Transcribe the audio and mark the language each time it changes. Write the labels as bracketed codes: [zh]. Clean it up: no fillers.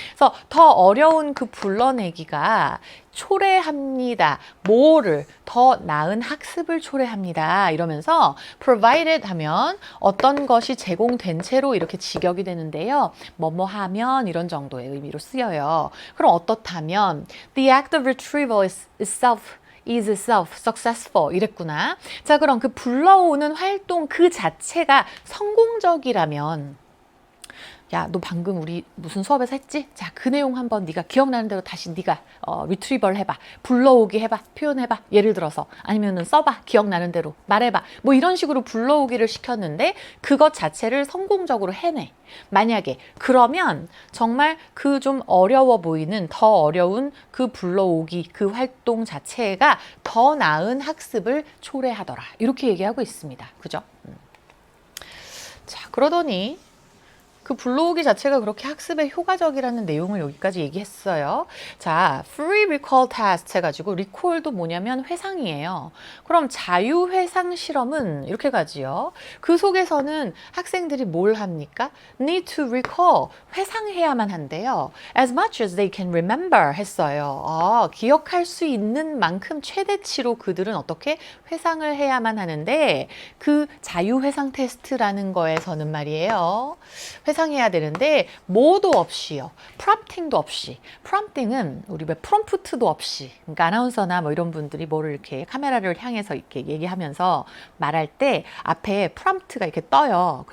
[ko] 그래서 더 어려운 그 불러내기가 초래합니다. 뭐를? 더 나은 학습을 초래합니다. 이러면서 provided 하면 어떤 것이 제공된 채로 이렇게 직역이 되는데요. 뭐뭐 하면 이런 정도의 의미로 쓰여요. 그럼 어떻다면 [en] the act of retrieval is itself successful [ko] 이랬구나. 자, 그럼 그 불러오는 활동 그 자체가 성공적이라면 야, 너 방금 우리 무슨 수업에서 했지? 자, 그 내용 한번 네가 기억나는 대로 다시 네가 리트리버를 해봐. 불러오기 해봐. 표현해봐. 예를 들어서 아니면은 써봐. 기억나는 대로 말해봐. 뭐 이런 식으로 불러오기를 시켰는데 그것 자체를 성공적으로 해내. 만약에 그러면 정말 그 좀 어려워 보이는 더 어려운 그 불러오기 그 활동 자체가 더 나은 학습을 초래하더라. 이렇게 얘기하고 있습니다. 그죠? 자, 그러더니 그 불러오기 자체가 그렇게 학습에 효과적이라는 내용을 여기까지 얘기했어요. 자, free recall test 해가지고 recall도 뭐냐면 회상이에요. 그럼 자유회상 실험은 이렇게 가지요. 그 속에서는 학생들이 뭘 합니까? [en] need to recall, [ko] 회상해야만 한대요. [en] as much as they can remember [ko] 했어요. 기억할 수 있는 만큼 최대치로 그들은 어떻게 회상을 해야만 하는데 그 자유회상 테스트라는 거에서는 말이에요. 회상해야 되는데 뭐도 없이요. 프롬프팅도 없이. 프롬프팅은 우리 왜 프롬프트도 없이. 그러니까 아나운서나 뭐 이런 분들이 뭐를 이렇게 카메라를 향해서 이렇게 얘기하면서 말할 때 앞에 프롬프트가 이렇게 떠요.